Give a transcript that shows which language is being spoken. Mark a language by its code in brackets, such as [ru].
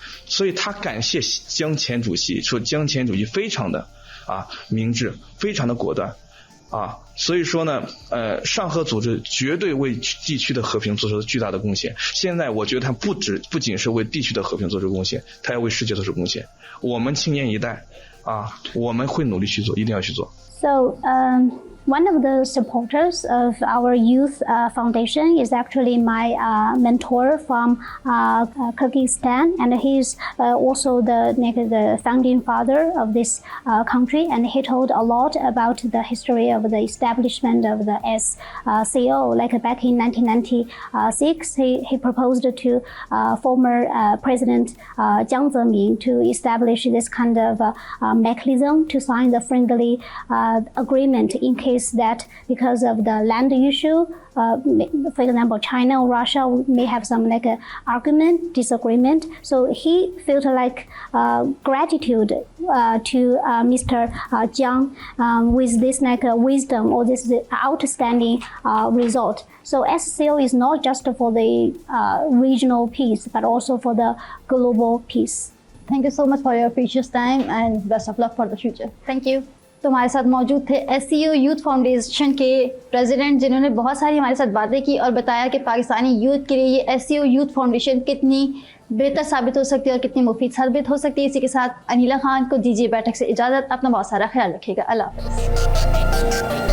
[zh] 所以他感谢江前主席，说江前主席非常的明智，非常的果断啊，所以说呢，上合组织绝对为地区的和平做出了巨大的贡献。现在我觉得它不仅是为地区的和平做出贡献，它要为世界做出贡献。我们青年一代啊，我们会努力去做，一定要去做。 [en] So, one of the supporters of our youth foundation is actually my mentor from Kyrgyzstan, and he's also the founding father of this country, and he told a lot about the history of the establishment of the SCO. Like back in 1996, he proposed to former President Jiang Zemin to establish this kind of mechanism to sign the friendly agreement in case that because of the land issue, for example, China or Russia may have some like disagreement. So he felt like gratitude to Mr. Jiang with this like wisdom or this outstanding result. So SCO is not just for the regional peace, but also for the global peace. Thank you so much for your precious time and best of luck for the future. Thank you. [hi] तो हमारे साथ मौजूद थे SCO youth foundation के president, जिन्होंने बहुत सारी हमारे साथ बातें की और बताया कि पाकिस्तानी यूथ के लिए ये SCO यूथ फाउंडेशन कितनी बेहतर साबित हो सकती है और कितनी मुफीद साबित हो सकती है। इसी के साथ अनिला खान को दीजिए बैठक से इजाज़त। अपना बहुत सारा ख्याल रखिएगा। अल्लाह हाफ़िज़।